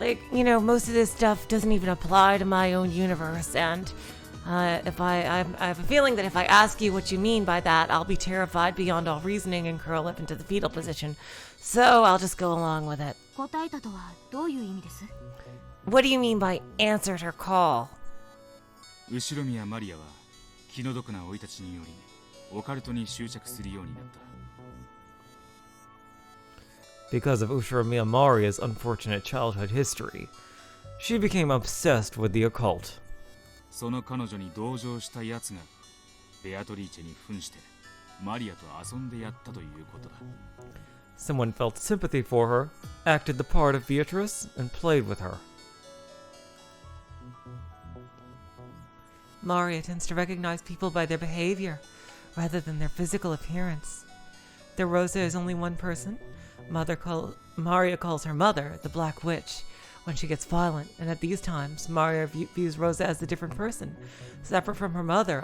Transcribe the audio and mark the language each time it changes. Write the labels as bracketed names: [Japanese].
[English] You know, most of this stuff doesn't even apply to my own universe, and if I have a feeling that if I ask you what you mean by that, I'll be terrified beyond all reasoning and curl up into the fetal position. So I'll just go along with it. [Japanese] 答えたとはどういう意味です？ [English] What do you mean by answered her call? [Japanese] 後宮マリアは気の毒な生い立ちによりオカルトに執着するようになった。 [English] Because of Ushiromiya Maria's unfortunate childhood history, she became obsessed with the occult. [Japanese] その彼女に同情したやつがベアトリーチェに扮してマリアと遊んでやったということだ。 [English] Someone felt sympathy for her, acted the part of Beatrice, and played with her. Maria tends to recognize people by their behavior rather than their physical appearance. Though Rosa is only one person, Maria calls her mother the Black Witch when she gets violent, and at these times, Maria views Rosa as a different person, separate from her mother.